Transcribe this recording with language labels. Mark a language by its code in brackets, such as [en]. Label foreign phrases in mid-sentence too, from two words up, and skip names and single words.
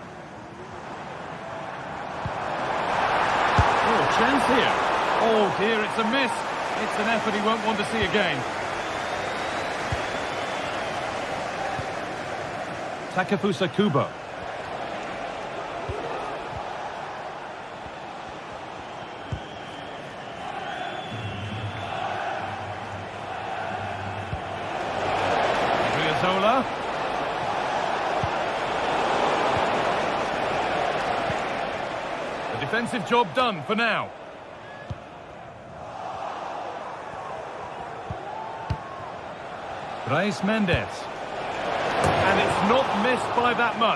[en] Chance here. Oh dear, it's a miss. It's an effort he won't want to see again. Takefusa Kubo. Odriozola. Defensive job done for now. Brais Mendes. And it's not missed by that much.